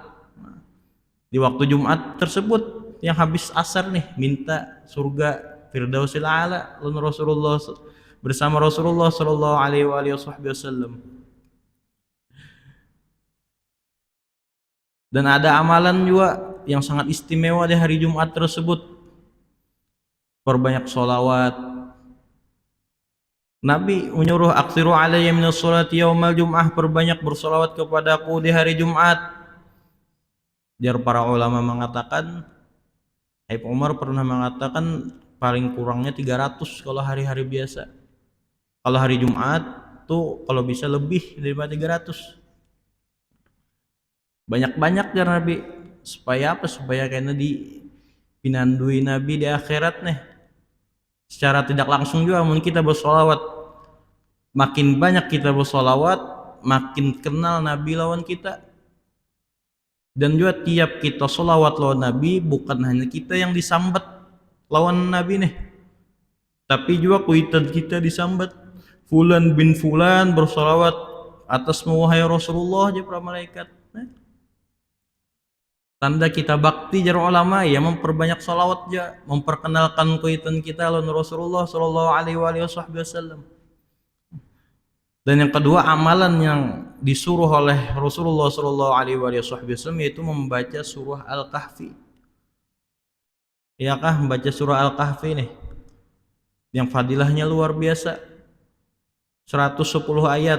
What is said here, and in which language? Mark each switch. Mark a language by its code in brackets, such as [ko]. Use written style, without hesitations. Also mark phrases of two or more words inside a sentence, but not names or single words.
[id] Di waktu Jumat tersebut yang habis asar nih minta surga [ar] الفردوس الأعلى, [id] lalu Rasulullah bersama Rasulullah [ar] صلى الله عليه وسلم. [id] Dan ada amalan juga yang sangat istimewa di hari Jumat tersebut. Perbanyak sholawat. Nabi menyuruh [ar] أكثروا علي من الصلاة يوم الجمعة, [id] perbanyak bersolawat kepadaku di hari Jumat. Jar para ulama mengatakan, Habib Umar pernah mengatakan paling kurangnya 300 kalau hari-hari biasa. Kalau hari Jumat tuh kalau bisa lebih daripada 300. Banyak-banyak ya Nabi, supaya apa? Supaya kayaknya pinandui Nabi di akhirat nih. Secara tidak langsung juga mungkin kita bersolawat, makin banyak kita bersolawat, makin kenal Nabi lawan kita. Dan juga tiap kita solawat lawan Nabi, bukan hanya kita yang disambat lawan Nabi nih, tapi juga kuitan kita disambat. Fulan bin Fulan bersolawat atasmu wahai Rasulullah aja para malaikat. Tanda kita bakti jar ulama ya memperbanyak salawat ya, memperkenalkan kuitan kita lawan Rasulullah [ar] صلى الله عليه وسلم. [id] Dan yang kedua, amalan yang disuruh oleh Rasulullah [ar] صلى الله عليه وسلم [id] yaitu membaca surah Al-Kahfi. Ya kah, membaca surah Al-Kahfi nih yang fadilahnya luar biasa, 110 ayat.